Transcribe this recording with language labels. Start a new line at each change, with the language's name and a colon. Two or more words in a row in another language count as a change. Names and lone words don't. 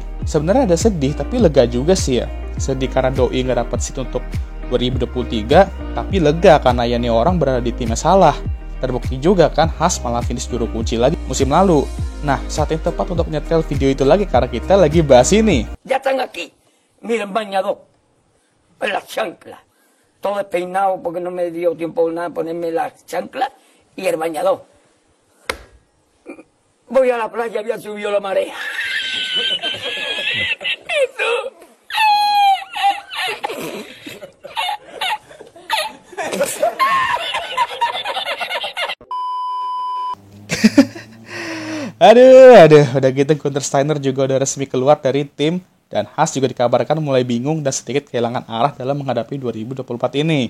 Indonesian: Sebenarnya ada sedih tapi lega juga sih ya. Sedih karena Doi gak dapat seat untuk 2023 tapi lega karena ya nih orang berada di timnya salah. Terbukti juga kan Haas malah finish juru kunci lagi musim lalu. Nah saat yang tepat untuk nyetel video itu lagi karena kita lagi bahas ini.
Spanish: Ya están aquí. Miren, bañador. Las chanclas. Todo despeinado porque no me dio tiempo nada ponerme las chanclas y el bañador. Voy a la playa, había subido la marea.
Indonesian: Aduh, udah gitu Gunther Steiner juga udah resmi keluar dari tim dan Haas juga dikabarkan mulai bingung dan sedikit kehilangan arah dalam menghadapi 2024 ini.